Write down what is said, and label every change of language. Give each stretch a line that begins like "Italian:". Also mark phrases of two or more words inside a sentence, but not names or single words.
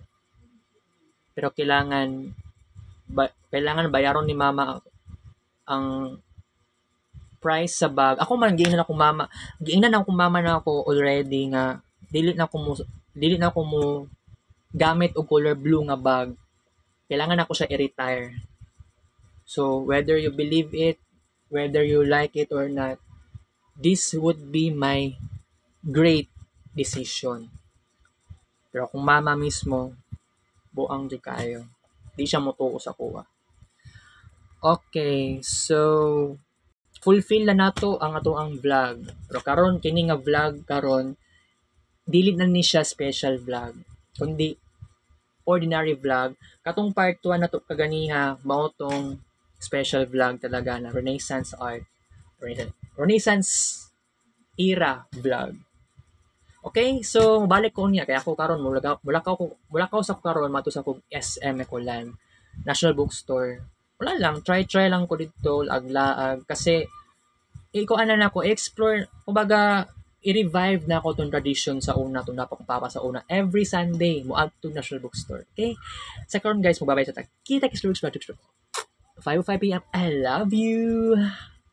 Cebuano: Pero kailangan bayaron ni mama ang price sa bag. Ako man giingnan ako mama na ako already nga dili na ako mo gamit og
English: color blue
Cebuano: nga bag. Kailangan ako siya i-retire.
English: So whether you believe it, whether you like it or not, this would be my great decision.
Cebuano: Pero kung mama mismo, buang di kayo. Di siya motuo sa kuha. Okay, so fulfill na nato ang ato ang vlog. Pero karon kini nga vlog karon dili na ni siya
English: special vlog,
Cebuano: kundi
English: ordinary vlog.
Cebuano: Katong part 1 nato kaganiha mao tong
English: special vlog
Cebuano: talaga na
English: Renaissance art. Renaissance era vlog.
Cebuano: Okay, so balik ko niya kaya ako karon mulakaw sa karon mato sa kog SM Ecolan National Bookstore. Wala lang, try lang ko dito aglaag kasi iko ana na ko explore kumbaga i-revive na ako tong tradition sa una tong napakapapa sa una
English: every Sunday
Cebuano: mo to National Bookstore. Okay? Sa karon guys, magbabay sa kita kis 5:05 p.m.
English: I love you.